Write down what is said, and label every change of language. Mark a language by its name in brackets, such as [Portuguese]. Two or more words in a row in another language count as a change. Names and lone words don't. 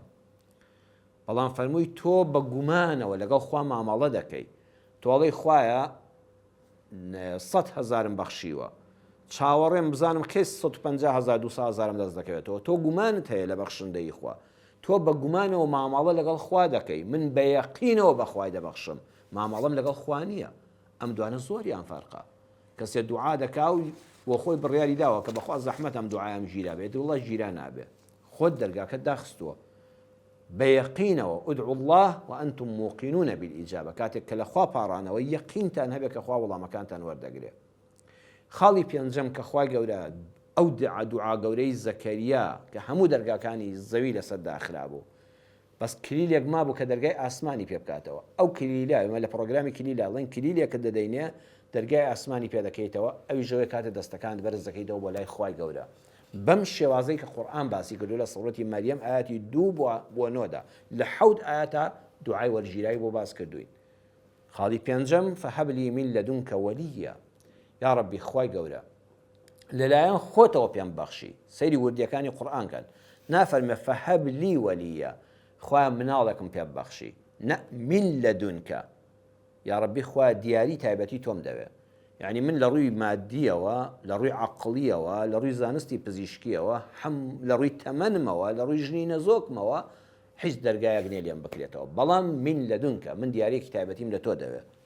[Central Kurdish] بەڵام فەرمووی تۆ بە گومانەوە لەگەڵ خوا مامەڵە دەکەی، تۆڵەی خوایە 100,000م بەخشیوە، چاوەڕێم بزانم کەس 150,000 200,000م دەست دەکەوێتەوە، تۆ گومانت هەیە لە بەخشندەی خوا، تۆ بە گومانەوە مامەڵە لەگەڵ خوا دەکەی، من بە یەقینەوە بەخوای دەبەخشم، مامەڵەم لەگەڵ خوا نییە. ئەم دوانە زۆریان فەرقە. کەسێ دوعا دەکا و خۆی بڕیاری داوە کە بەخوا زەحمەت ئەم دوعایەم ژیرا بێت، وڵڵا ژیرا نابێ، خۆت دەرگاکەت داخستووە، بيقينەوە [Arabic] ادعوا الله وأنتم موقنون بالإجابة [Central Kurdish] کاتێک کە لەخوا پاڕانەوە یەقینتان هەبێت کە خوا وەڵامەکانتان وەردەگرێت. خاڵی پێنجەم کە خوای گەورە ئەو دوعا گەورەی زەکەریا کە هەموو دەرگاکانی زەوی لەسەر داخرا بوو بەس کلیلێک مابوو کە دەرگای ئاسمانی پێ بکاتەوە. ئەو کلیلا ئێمە لە پرۆگرامی کلیلاڵێن کلیلێکە دەدەینێ دەرگای ئاسمانی پێ دەکەیتەوە ئەوی ژەوەی کاتە دەستەکان بەرز دەکەیتەوە بۆ لای خوای گەورە. بەم شێوازەی کە قورئان باسی کردو لە سوورەتی مەریەم ئاەتی 2 بۆ 9دا لە 7 ئاەتە دوعای وەرگیرایی بۆ باس کردوین. خاڵی پێنجەم [Arabic] فهب لي من لدنك وليا یا ربی [Central Kurdish] خوای گەورە لەلایەن خۆتەوە پێم بەخشی. سەیری وردیەکانی قورئان کەن نافەرمێ [Arabic] فهب لي وليا [Central Kurdish] خوای مناڵێکم پێ بەخشی نە [Arabic] من لدنك یا ربی [Central Kurdish] خوای دیاری تایبەتی تۆم دەوێت. یعنی من لە ڕووی مادیەوە لە ڕووی عەقڵیەوە لە ڕووی زانستی پزیشکیەوە لە ڕووی تەمەنمەوە لە ڕووی ژنی نەزۆکمەوە هیچ دەرگایەک نێ لێم بکرێتەوە بەڵام من لەدونکە من دیارێکی تایبەتیم لە تۆ دەوێت.